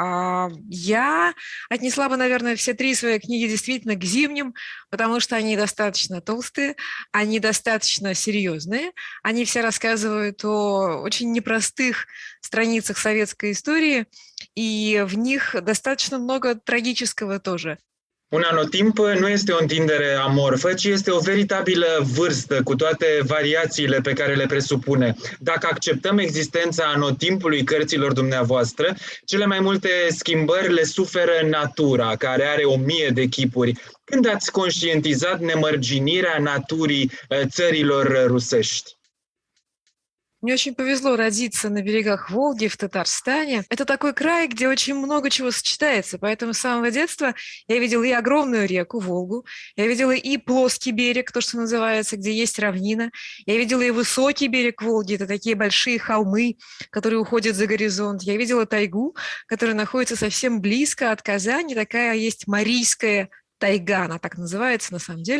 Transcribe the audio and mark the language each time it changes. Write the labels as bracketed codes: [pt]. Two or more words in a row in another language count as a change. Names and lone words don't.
[ru] Я отнесла бы, наверное, все три свои книги действительно к зимним, потому что они достаточно толстые, они достаточно серьезные, они все рассказывают о очень непростых страницах sovietской истории, и в них достаточно много трагического тоже. [ro] Un anotimp nu este o întindere amorfă, ci este o veritabilă vârstă cu toate variațiile pe care le presupune. Dacă acceptăm existența anotimpului cărților dumneavoastră, cele mai multe schimbări le suferă natura, care are 1000 de chipuri. Când ați conștientizat nemărginirea naturii țărilor rusești? [ru] Мне очень повезло родиться на берегах Волги в Татарстане. Это такой край, где очень много чего сочетается, поэтому с самого детства я видела и огромную реку Волгу, я видела и плоский берег, то, что называется, где есть равнина, я видела и высокий берег Волги, это такие большие холмы, которые уходят за горизонт, я видела тайгу, которая находится совсем близко от Казани, такая есть Марийская тайга, она так называется на самом деле.